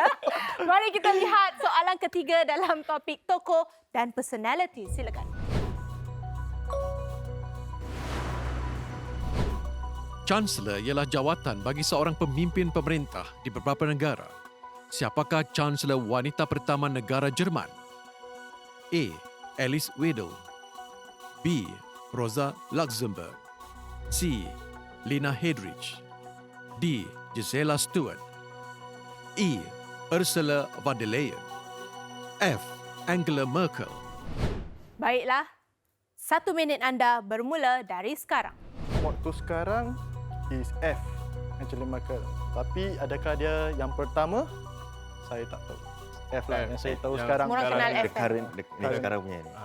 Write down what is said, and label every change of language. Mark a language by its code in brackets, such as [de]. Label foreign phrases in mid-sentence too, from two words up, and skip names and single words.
[ms] Mari kita lihat soalan ketiga dalam topik tokoh dan personality. Silakan. Chancellor ialah jawatan bagi seorang pemimpin pemerintah di beberapa negara. Siapakah Chancellor wanita pertama negara Jerman? A. Alice Weidel, B. Rosa Luxemburg, C. Lena Heydrich, D. Gisela Stewart, E. Ursula von der Leyen, F. Angela Merkel. Baiklah. 1 minit anda bermula dari sekarang. Waktu sekarang is F, Angela Merkel. Tapi adakah dia yang pertama? Saya tak tahu. F lah yang saya tahu Yang sekarang. Semua orang kenal F kan? sekarang punya ni.